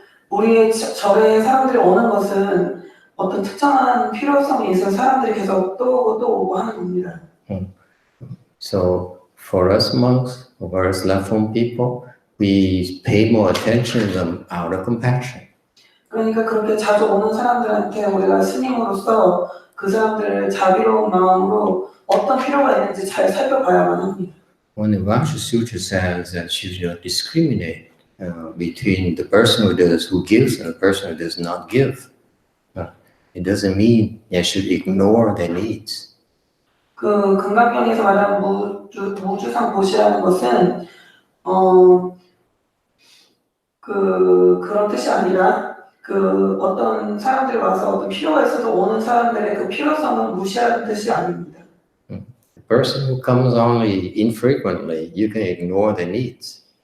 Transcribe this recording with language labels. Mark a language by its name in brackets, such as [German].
[Korean] 우리의 절에 사람들이 오는 것은 어떤 특정한 필요성이 있어서 사람들이 계속 또 오고 하는 겁니다. [English] So for us monks, for us left-home people, we pay more attention to them out of compassion. [Korean] 그러니까 그렇게 자주 오는 사람들한테 우리가 스님으로서 그 사람들을 자비로운 마음으로 어떤 필요가 있는지 잘 살펴봐야만 합니다. [English] When the Vasha Sutra says that you should not discriminate between the person who gives and the person who does not give, it doesn't mean you should ignore their needs. [Korean] 그 금강경에서 말하는 무주상 보시라는 것은 그런 뜻이 아니라 어떤 사람들이 와서 어떤 필요가 있어도 오는 사람들의 그 필요성을 무시하는 뜻이 아닙니다. [English] The person who comes only infrequently, you can ignore their needs.